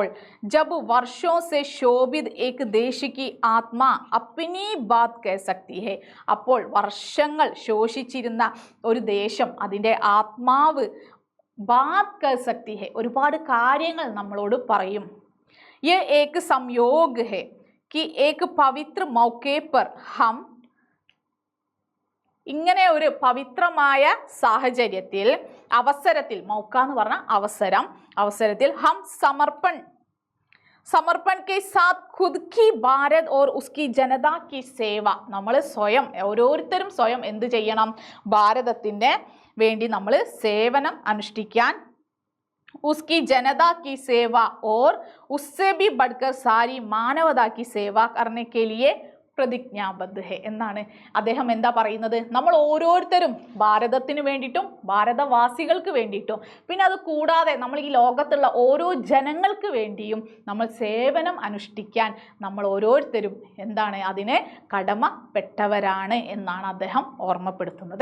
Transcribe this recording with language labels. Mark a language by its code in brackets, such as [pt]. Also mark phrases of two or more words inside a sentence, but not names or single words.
[hi] जब वर्षों से शोभित एक देश की आत्मा अपनी बात कह सकती है, [ml] അപ്പോൾ വർഷങ്ങൾ ശോഷിച്ചിരുന്ന ഒരു ദേശം അതിൻ്റെ ആത്മാവ് [hi] बात कह सकती है, [ml] ഒരുപാട് കാര്യങ്ങൾ നമ്മളോട് പറയും. [hi] ये एक संयोग है कि एक पवित्र मौके पर हम [ml] ഇങ്ങനെ ഒരു പവിത്രമായ സാഹചര്യത്തിൽ അവസരത്തിൽ, മൗക്ക എന്ന് പറഞ്ഞ അവസരത്തിൽ [hi] हम समर्पण के साथ खुद की भारत और उसकी जनता की सेवा, [ml] നമ്മൾ ഓരോരുത്തരും സ്വയം എന്ത് ചെയ്യണം? ഭാരതത്തിൻ്റെ വേണ്ടി നമ്മൾ സേവനം അനുഷ്ഠിക്കാൻ, [hi] उसकी जनता की सेवा और उससे भी बढ़कर सारी मानवता की सेवा करने के लिए प्रतिबद्ध है [ml] എന്നാണ് അദ്ദേഹം എന്താ പറയുന്നത്? നമ്മൾ ഓരോരുത്തരും ഭാരതത്തിന് വേണ്ടിയിട്ടും ഭാരതവാസികൾക്ക് വേണ്ടിയിട്ടും പിന്നെ അത് കൂടാതെ നമ്മൾ ഈ ലോകത്തുള്ള ഓരോ ജനങ്ങൾക്ക് വേണ്ടിയും നമ്മൾ സേവനം അനുഷ്ഠിക്കാൻ നമ്മൾ ഓരോരുത്തരും എന്താണ് അതിന് കടമപ്പെട്ടവരാണ് എന്നാണ് അദ്ദേഹം ഓർമ്മപ്പെടുത്തുന്നത്.